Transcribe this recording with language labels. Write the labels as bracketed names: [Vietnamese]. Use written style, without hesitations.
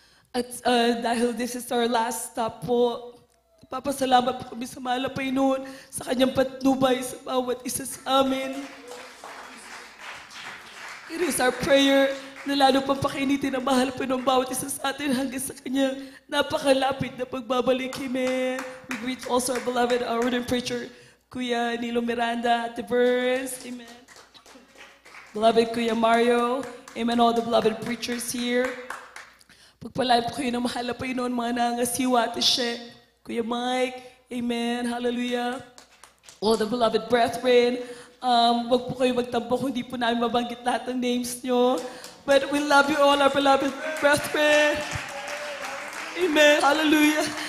[Filipino] At dahil [English] this is our last stop [Filipino] po, papasalamat po kami sa mahal na Panginoon sa kanyang patnubay sa bawat isa sa amin. [English] It is our prayer [Filipino] na lalo pang pakainitin ang mahal po ng bawat isa sa atin hanggang sa kanyang napakalapit na pagbabalik. Amen. [English] We greet also our beloved ordained preacher, Kuya Nilo Miranda at the Burns. Amen. Beloved Kuya Mario. Amen. All the beloved preachers here. [Filipino] Pagpalain po kayo ng mahal na Panginoon, mga nangasiwa at She, Kuya Mike. [English] Amen. Hallelujah. All the beloved brethren. [Filipino] Wag po kayo magtampo kung hindi po namin mabanggit lahat ng names nyo. [English] But we love you all, our beloved brethren. Amen. Hallelujah.